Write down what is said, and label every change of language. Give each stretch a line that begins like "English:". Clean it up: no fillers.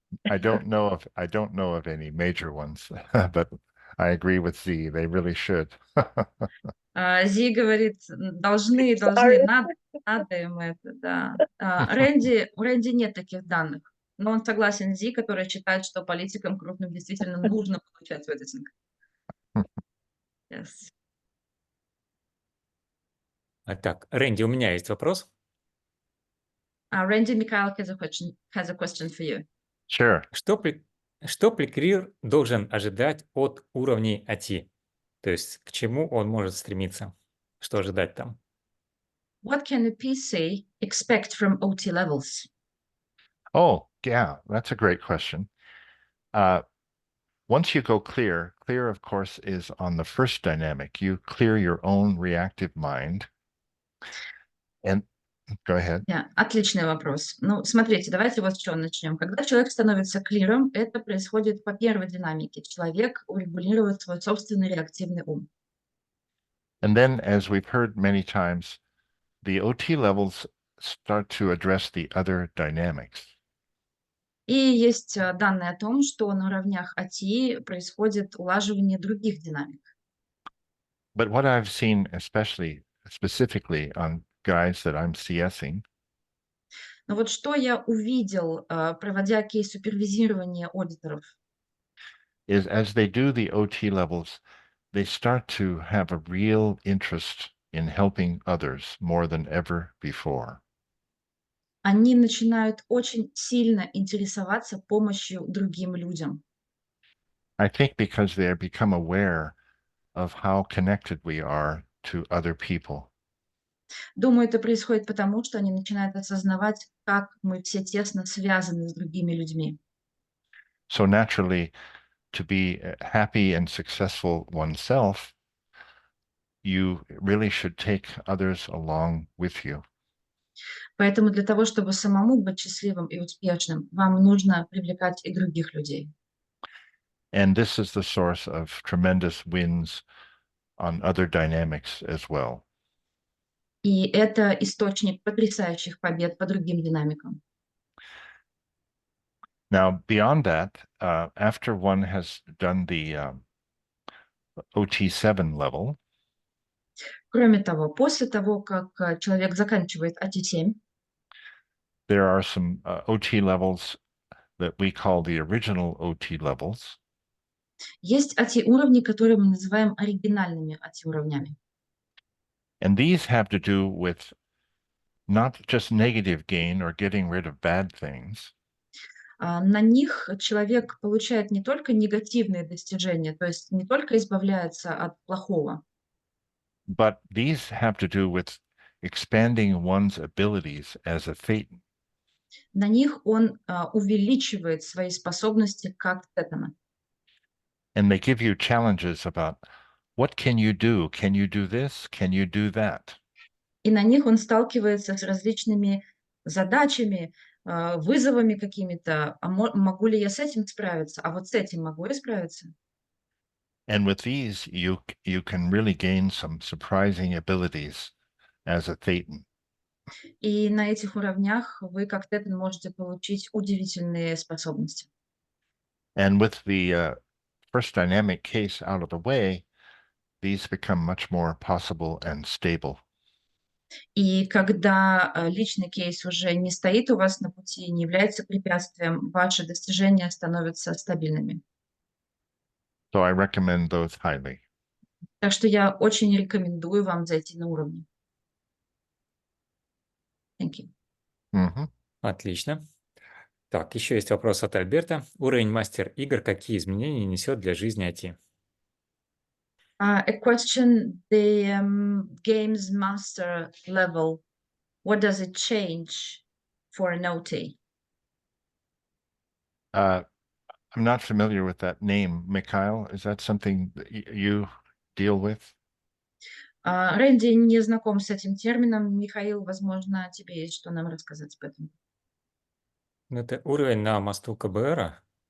English: I don't know of any major ones, but I agree with Z. They really should.
Russian: Зи говорит, должны, надо им это, да. У Рэнди нет таких данных, но он согласен с Зи, который считает, что политикам крупным действительно нужно получать аудитинг.
English: Yes.
Russian: Так, Рэнди, у меня есть вопрос.
English: Randy, Mikhail has a question for you. Sure.
Russian: Что бриклир должен ожидать от уровней АТИ? То есть к чему он может стремиться? Что ожидать там?
English: What can a PC expect from OT levels? Oh, yeah, that's a great question. Once you go clear, of course, is on the first dynamic. You clear your own reactive mind. And go ahead.
Russian: Отличный вопрос. Ну, смотрите, давайте вот с чего начнем. Когда человек становится клиром, это происходит по первой динамике. Человек урегулирует свой собственный реактивный ум.
English: And then, as we've heard many times, the OT levels start to address the other dynamics.
Russian: И есть данные о том, что на уровнях АТИ происходит улаживание других динамик.
English: But what I've seen, specifically on guys that I'm CSing,
Russian: Но вот что я увидел, проводя кейс супервизирования аудиторов,
English: is as they do the OT levels, they start to have a real interest in helping others more than ever before.
Russian: Они начинают очень сильно интересоваться помощью другим людям.
English: I think because they have become aware of how connected we are to other people.
Russian: Думаю, это происходит потому, что они начинают осознавать, как мы все тесно связаны с другими людьми.
English: So naturally, to be happy and successful oneself, you really should take others along with you.
Russian: Поэтому для того, чтобы самому быть счастливым и успешным, вам нужно привлекать и других людей.
English: And this is the source of tremendous wins on other dynamics as well.
Russian: И это источник потрясающих побед по другим динамикам.
English: Now, beyond that, after one has done the OT7 level,
Russian: Кроме того, после того, как человек заканчивает АТ-7,
English: there are some OT levels that we call the original OT levels.
Russian: есть АТ-уровни, которые мы называем оригинальными АТ-уровнями.
English: And these have to do with not just negative gain or getting rid of bad things,
Russian: На них человек получает не только негативные достижения, то есть не только избавляется от плохого,
English: but these have to do with expanding one's abilities as a Thetan.
Russian: на них он увеличивает свои способности как тетана.
English: And they give you challenges about what can you do? Can you do this? Can you do that?
Russian: И на них он сталкивается с различными задачами, вызовами какими-то. Могу ли я с этим справиться? А вот с этим могу я справиться?
English: And with these, you can really gain some surprising abilities as a Thetan.
Russian: И на этих уровнях вы как тетан можете получить удивительные способности.
English: And with the first dynamic case out of the way, these become much more possible and stable.
Russian: И когда личный кейс уже не стоит у вас на пути, не является препятствием, ваши достижения становятся стабильными.
English: So I recommend those highly.
Russian: Так что я очень рекомендую вам зайти на уровни.
English: Thank you. Mhm.
Russian: Отлично. Так, еще есть вопрос от Альберта. Уровень мастер игр какие изменения несет для жизни IT?
English: A question, the games master level, what does it change for an OT? I'm not familiar with that name, Mikhail. Is that something that you deal with?
Russian: Рэнди не знаком с этим термином. Михаил, возможно, тебе есть что нам рассказать об этом. Ну, это уровень на мосту КБР.